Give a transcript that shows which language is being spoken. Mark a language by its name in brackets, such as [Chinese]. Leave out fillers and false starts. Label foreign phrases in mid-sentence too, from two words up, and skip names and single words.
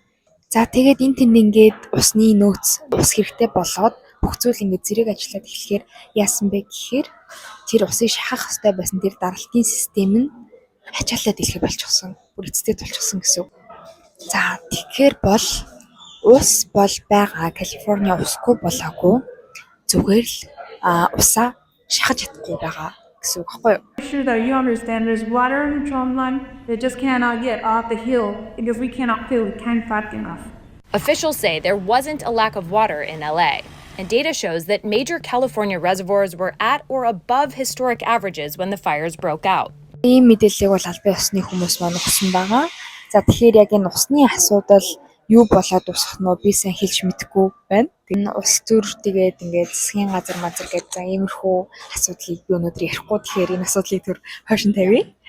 [Mongolian] За тэгээд энэ тэнд ингээд усны нөөц ус хэрэгтэй болоод бүх зүйл ингээд зэрэг ажиллаад эхлэхээр яасан бэ гэхээр тэр усыг шахах хэрэгтэй байсан тэр даралтын систем нь ачаалаад дэлгэр болчихсон. Бүр эцэстээ болчихсон гэсэн үг. За тэгэхээр бол ус бол байгаа Калифорни усгүй болоогүй зүгээр л усаа шахаж чадахгүй байгаа гэсэн үг байхгүй юу? [English] Sure that you understand there's water in the drumline. They just cannot get off the hill because we cannot fill the tank fast enough. Officials say there wasn't a lack of water in LA, and data shows that major California reservoirs were at or above historic averages when the fires broke out. [Mongolian] Ийм мэдээллийг бол албан ёсны хүмүүс маань өгсөн байгаа. За тэгэхээр яг энэ усны асуудал юу болоод усах нь би сайн хэлж мэдэхгүй байна. Энэ улс төр тэгээд ингээд засгийн газар гэдэг за иймэрхүү асуудлыг би өнөөдөр ярихгүй тэгэхээр энэ асуудлыг төр хойшин тавья.